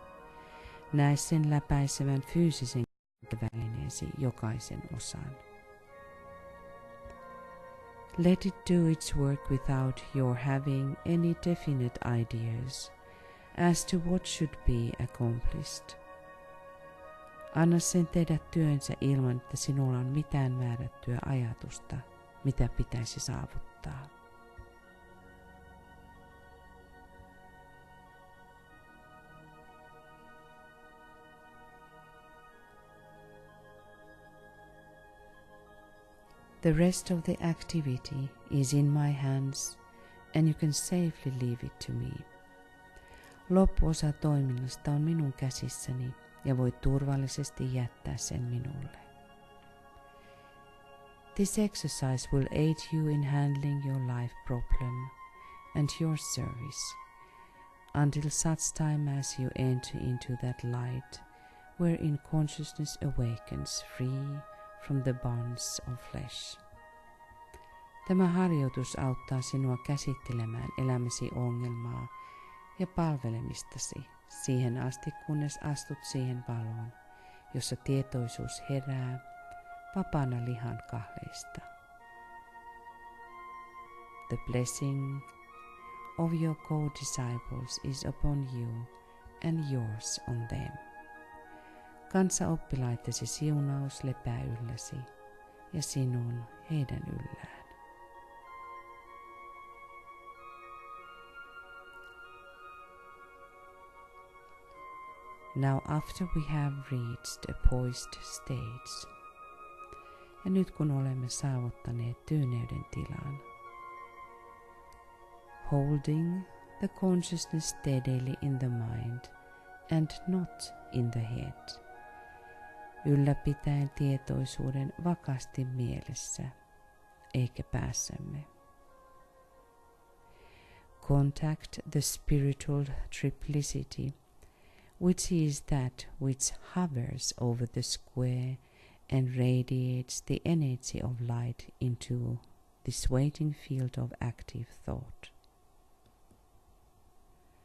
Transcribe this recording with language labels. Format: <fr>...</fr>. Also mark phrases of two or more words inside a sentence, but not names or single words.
<fi>Näe sen läpäisevän fyysisen välineesi jokaisen osan.</fi> <en>Let it do its work without your having any definite ideas as to what should be accomplished.</en> <fi>Anna sen tehdä työnsä ilman, että sinulla on mitään määrättyä ajatusta, mitä pitäisi saavuttaa.</fi> <en>The rest of the activity is in my hands and you can safely leave it to me.</en> <fi>Loppuosa toiminnasta on minun käsissäni ja voit turvallisesti jättää sen minulle.</fi> <en>This exercise will aid you in handling your life problem and your service until such time as you enter into that light wherein consciousness awakens free from the bonds of flesh.</en> <fi>Tämä harjoitus auttaa sinua käsittelemään elämäsi ongelmaa ja palvelemistasi siihen asti, kunnes astut siihen valoon, jossa tietoisuus herää vapaana lihan kahleista.</fi> <en>The blessing of your co-disciples is upon you and yours on them.</en> <fi>Kanssaoppilaittesi siunaus lepää ylläsi ja sinun heidän yllään.</fi> <en>Now after we have reached a poised stage,</en> <fi>ja nyt kun olemme saavuttaneet tyyneyden tilan,</fi> <en>holding the consciousness steadily in the mind and not in the head,</en> <fi>ylläpitäen tietoisuuden vakaasti mielessä, eikä päässämme.</fi> <en>Contact the spiritual triplicity, which is that which hovers over the square and radiates the energy of light into this waiting field of active thought.</en>